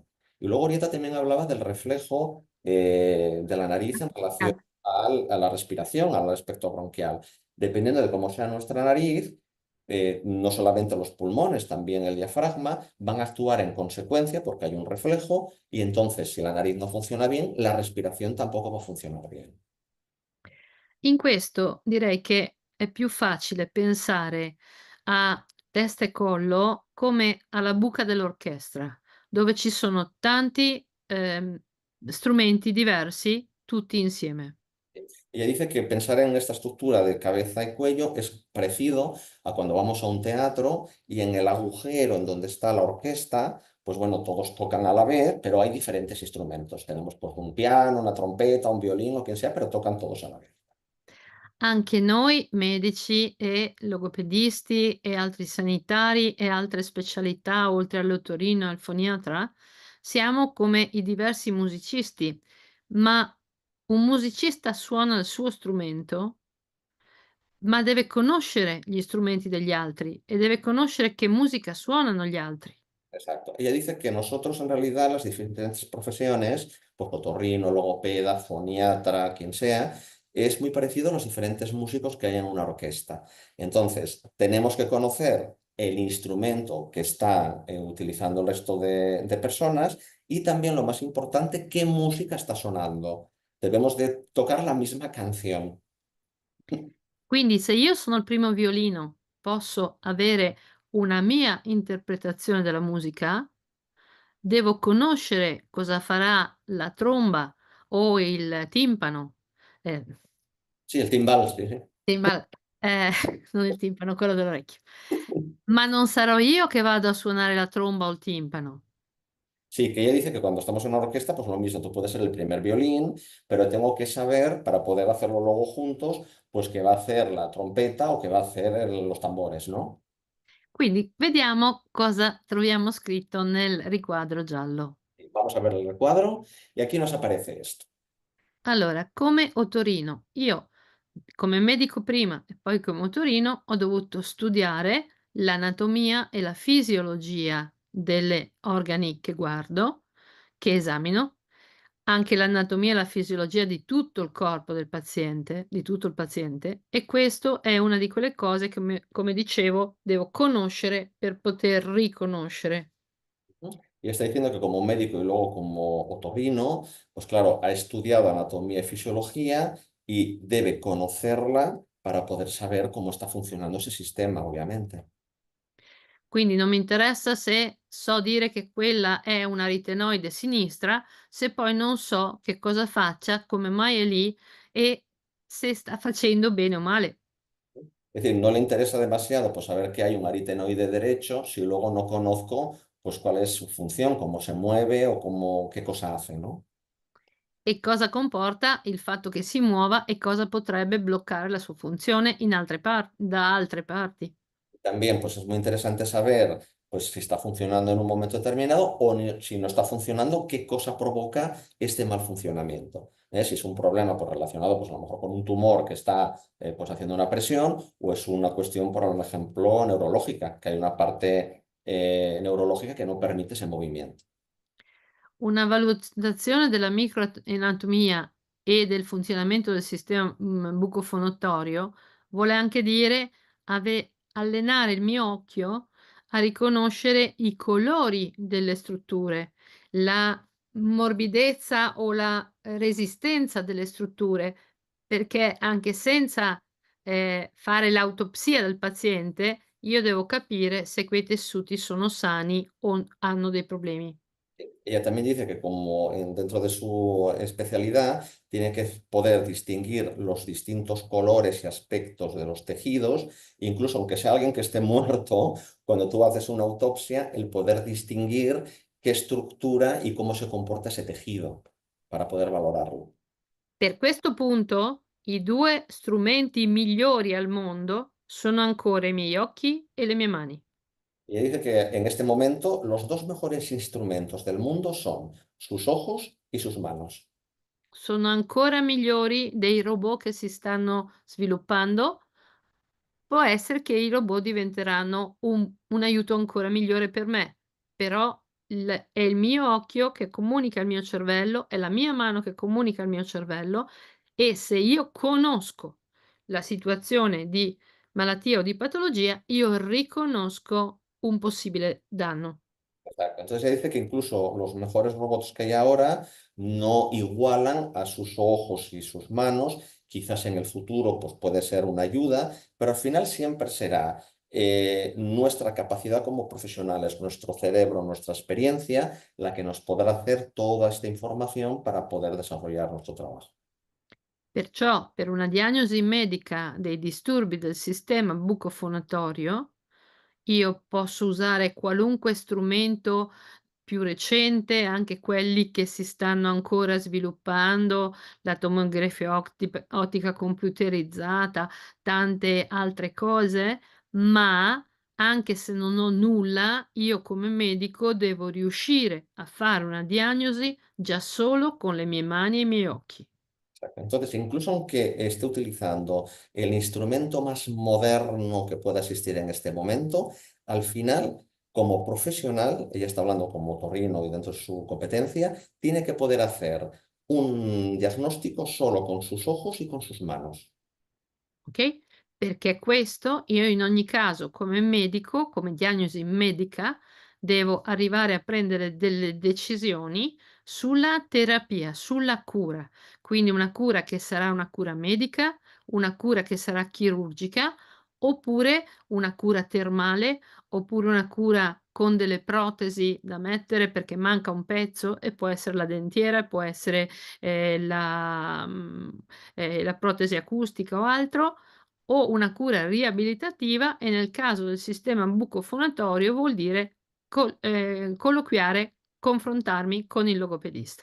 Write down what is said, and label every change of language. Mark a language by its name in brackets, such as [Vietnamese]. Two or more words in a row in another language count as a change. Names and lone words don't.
[Spanish] Y luego ahorita también hablaba del reflejo de la nariz en relación a la respiración, al aspecto bronquial. Dependiendo de cómo sea nuestra nariz, no solamente los pulmones, también el diafragma van a actuar en consecuencia porque hay un reflejo y entonces si la nariz no funciona bien, la respiración tampoco va a funcionar bien. [Italian] In questo direi che è più facile pensare a testa e collo come alla buca dell'orchestra, dove ci sono tanti, strumenti diversi tutti insieme. [Spanish] Ella dice que pensar en esta estructura de cabeza y cuello es parecido a cuando vamos a un teatro y en el agujero en donde está la orquesta, pues bueno, todos tocan a la vez, pero hay diferentes instrumentos. Tenemos pues un piano, una trompeta, un violín o quien sea, pero tocan todos a la vez. [Italian] Anche noi medici e logopedisti e altri sanitari e altre specialità oltre all'otorino e al foniatra, siamo come i diversi musicisti, ma un musicista suona il suo strumento, ma deve conoscere gli strumenti degli altri e deve conoscere che musica suonano gli altri. [Spanish] Exacto. Ella dice que nosotros en realidad las diferentes profesiones, pues otorrino, logopeda, foniatra, quien sea, es muy parecido a los diferentes músicos que hay en una orquesta. Entonces, tenemos que conocer el instrumento que está utilizando el resto de personas y también lo más importante, qué música está sonando. Debemos de tocar la misma canción. [Italian] Quindi se io sono il primo violino, posso avere una mia interpretazione della musica, devo conoscere cosa farà la tromba o il timpano, ehm, [Spanish] Sí, el timbal, sí, sí. [Italian] timbal non il timpano, quello dell'orecchio. Ma non sarò io che vado a suonare la tromba o il timpano. [Spanish] Sí, que ella dice que cuando estamos en una orquesta, pues lo mismo, tú puedes ser el primer violín, pero tengo que saber, para poder hacerlo luego juntos, pues qué va a hacer la trompeta o qué va a hacer los tambores, ¿no? [Italian] Quindi vediamo cosa troviamo scritto nel riquadro giallo. [Spanish] Vamos a ver el recuadro y aquí nos aparece esto. [Italian] Allora, come otorino, io come medico prima e poi come otorino ho dovuto studiare l'anatomia e la fisiologia delle organi che guardo, che esamino, anche l'anatomia e la fisiologia di tutto il corpo del paziente, di tutto il paziente, e questo è una di quelle cose che, come dicevo, devo conoscere per poter riconoscere. [Spanish] Y está diciendo que como médico y luego como otorrino, pues claro, ha estudiado anatomía y fisiología y debe conocerla para poder saber cómo está funcionando ese sistema, obviamente. [Italian] Quindi non mi interessa se so dire che quella è una aritenoide sinistra, se poi non so che cosa faccia, come mai è lì e se sta facendo bene o male. [Spanish] Es decir, no le interesa demasiado pues saber que hay un aritenoide derecho si luego no conozco pues cuál es su función, cómo se mueve o cómo, qué cosa hace, ¿no? [Italian] E cosa comporta il fatto che si muova e cosa potrebbe bloccare la sua funzione in da altre parti. [Spanish] También pues es muy interesante saber pues si está funcionando en un momento determinado o si no está funcionando, qué cosa provoca este mal funcionamiento. Si es un problema pues, relacionado pues, a lo mejor con un tumor que está pues, haciendo una presión o es una cuestión, por ejemplo, neurológica, que hay una parte neurológica que no permite ese movimiento. [Italian] Una valutazione della microanatomia e del funzionamento del sistema bucofonatorio, vuole anche dire allenare il mio occhio a riconoscere i colori delle strutture, la morbidezza o la resistenza delle strutture, perché anche senza, fare l'autopsia del paziente, io devo capire se quei tessuti sono sani o hanno dei problemi. [Spanish] Ella también dice que como dentro de su especialidad tiene que poder distinguir los distintos colores y aspectos de los tejidos, incluso aunque sea alguien que esté muerto, cuando tú haces una autopsia, el poder distinguir qué estructura y cómo se comporta ese tejido para poder valorarlo. [Italian] Per questo punto, i 2 strumenti migliori al mondo sono ancora i miei occhi e le mie mani. [Spanish] Y ella dice que en este momento los dos mejores instrumentos del mundo son sus ojos y sus manos. [Italian] Sono ancora migliori dei robot che si stanno sviluppando. Può essere che i robot diventeranno un aiuto ancora migliore per me, però è il mio occhio che comunica al mio cervello, è la mia mano che comunica al mio cervello e se io conosco la situazione di malattia o di patologia, io riconosco un possibile danno. [Spanish] Exacto. Entonces ella dice que incluso los mejores robots que hay ahora no igualan a sus ojos y sus manos. Quizás en el futuro pues, puede ser una ayuda, pero al final siempre será nuestra capacidad como profesionales, nuestro cerebro, nuestra experiencia, la que nos podrá hacer toda esta información para poder desarrollar nuestro trabajo. [Italian] Perciò, per una diagnosi medica dei disturbi del sistema bucofonatorio, io posso usare qualunque strumento più recente, anche quelli che si stanno ancora sviluppando, la tomografia ottica computerizzata, tante altre cose, ma anche se non ho nulla, io come medico devo riuscire a fare una diagnosi già solo con le mie mani e i miei occhi. [Spanish] Exacto. Entonces, incluso aunque esté utilizando el instrumento más moderno que pueda existir en este momento, al final, como profesional, ella está hablando como otorrino y dentro de su competencia, tiene que poder hacer un diagnóstico solo con sus ojos y con sus manos. Okay? [Italian] Perché questo io in ogni caso come medico, come diagnosi medica, devo arrivare a prendere delle decisioni sulla terapia, sulla cura. Quindi una cura che sarà una cura medica, una cura che sarà chirurgica, oppure una cura termale, oppure una cura con delle protesi da mettere perché manca un pezzo e può essere la dentiera, può essere, la protesi acustica o altro, o una cura riabilitativa e nel caso del sistema bucofonatorio vuol dire colloquiare, confrontarmi con il logopedista.